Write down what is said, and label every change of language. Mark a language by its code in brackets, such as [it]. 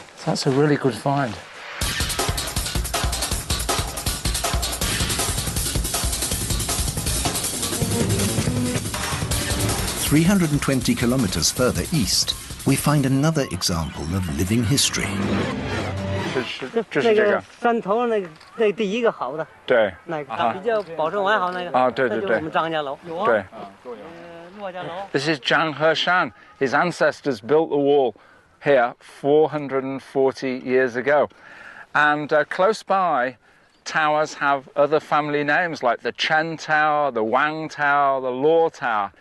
[en] So that's a really good find. "320 kilometers further east, we find another example of living history. [zh] 那个山头那个第一个好的，对，那个比较保存完好那个。啊，对对对，那就是我们张家楼。有啊。对。骆家楼。 [en] This is Zhang Heshan. His ancestors built the wall here 440 years ago. And close by, towers have other family names like the Chen Tower, the Wang Tower, the Luo Tower.